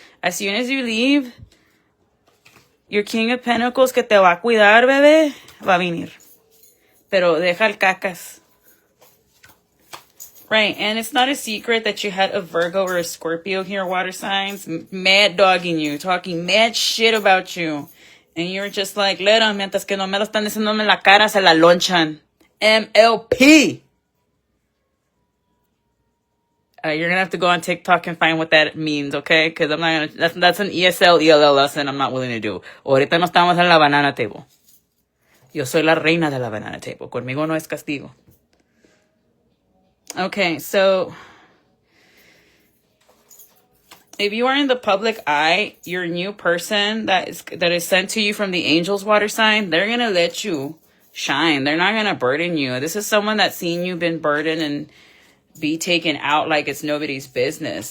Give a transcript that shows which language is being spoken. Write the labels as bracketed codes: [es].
[en] As soon as you leave, your King of Pentacles [es] que te va a cuidar, bebé, va a venir. Pero deja el cacas. [en] Right, and it's not a secret that you had a Virgo or a Scorpio here, water signs, mad dogging you, talking mad shit about you. And you're just like, let them, [es] mientras que no me lo están diciendo en la cara, se la lonchan. MLP! [en] You're going to have to go on TikTok and find what that means, okay? Because I'm not going to, that's an ESL, ELL lesson I'm not willing to do. [es] Ahorita no estamos en la banana table. Yo soy la reina de la banana table. Conmigo no es castigo. [en] Okay, so if you are in the public eye, your new person that is sent to you from the angels, water sign, they're going to let you shine. They're not going to burden you. This is someone that's seen you been burdened and be taken out like it's nobody's business.